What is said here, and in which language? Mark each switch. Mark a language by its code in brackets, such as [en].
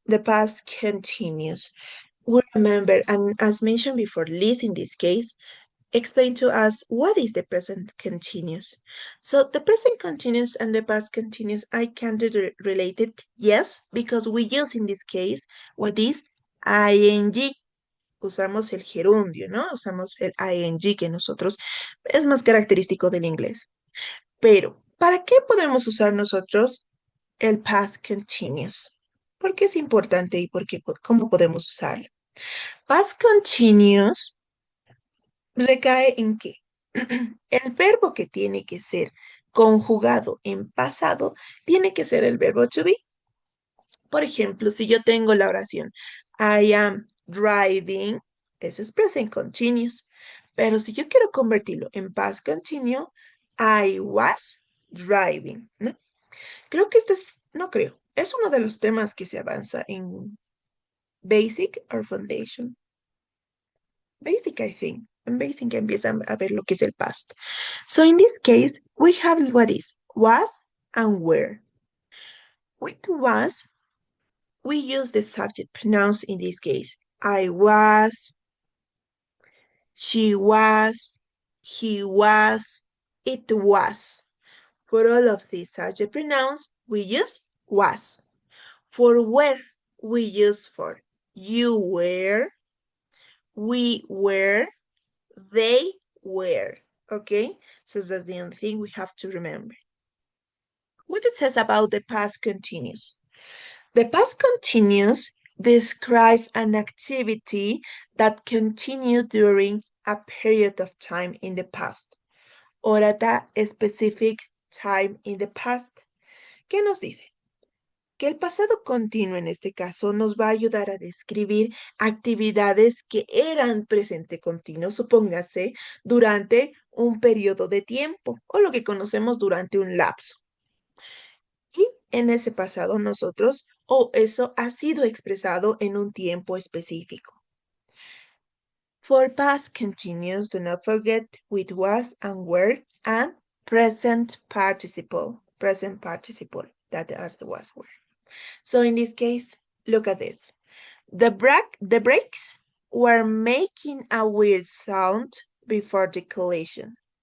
[en] The past continuous. We remember, and as mentioned before, Liz in this case, explain to us what is the present continuous. So the present continuous and the past continuous, I can do the related, yes, because we use in this case what is ing. [es] Usamos el gerundio, ¿no? Usamos el ing que nosotros es más característico del inglés. Pero, ¿para qué podemos usar nosotros el past continuous? ¿Por qué es importante y cómo podemos usarlo? Past continuous recae en que el verbo que tiene que ser conjugado en pasado tiene que ser el verbo to be. Por ejemplo, si yo tengo la oración [en] I am driving, [es] eso es present continuous. Pero si yo quiero convertirlo en past continuous, [en] I was driving, [es] ¿no? Creo que no creo, es uno de los temas que se avanza en Basic or Foundation. [en] Basic, I think. [es] En Basic empiezan a ver lo que es el past. [en] So in this case, we have what is was and were. With was, we use the subject pronouns in this case. I was, she was, he was, it was. For all of these subject pronouns, we use was. For where, we use for. You were, we were, they were. Okay? So that's the only thing we have to remember. What it says about the past continuous. The past continuous describe an activity that continued during a period of time in the past or at a specific time in the past. [es] ¿Qué nos dice? Que el pasado continuo en este caso nos va a ayudar a describir actividades que eran presente continuo, supóngase, durante un periodo de tiempo o lo que conocemos durante un lapso. Y en ese pasado nosotros, eso ha sido expresado en un tiempo específico. [en] For past continuous, do not forget with was and were and present participle. Present participle, that are the was were. So in this case, look at this. The brakes were making a weird sound before the collision.